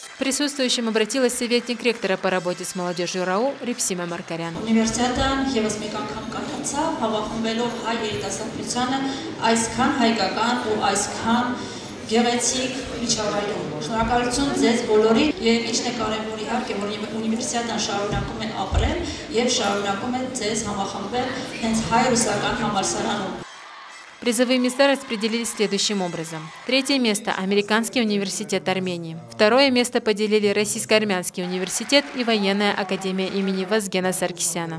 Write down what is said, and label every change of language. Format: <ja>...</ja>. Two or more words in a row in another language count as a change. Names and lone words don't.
<ru>присутствующим обратилась советник ректора по работе с молодежью РАУ Репсима Маркарян.</ru> <hy>Университетն եւս մեկ անգամ կառուցավ, հավաքվելով հայ երիտասարդությանը այսքան հայկական ու այսքան գեղեցիկ միջավայրում։ Շնորհակալություն ձեզ բոլորին եւ ինչն է կարեւոր իհարկե, որ ունիվերսիտետան շարունակում է ապրել եւ շարունակում է ձեզ համախմբել հենց հայ-ռուսական համալսարանում։</hy> <ru>Призовые места распределились следующим образом. Третье место – Американский университет Армении. Второе место поделили Российско-армянский университет и Военная академия имени Вазгена Саркисяна.</ru>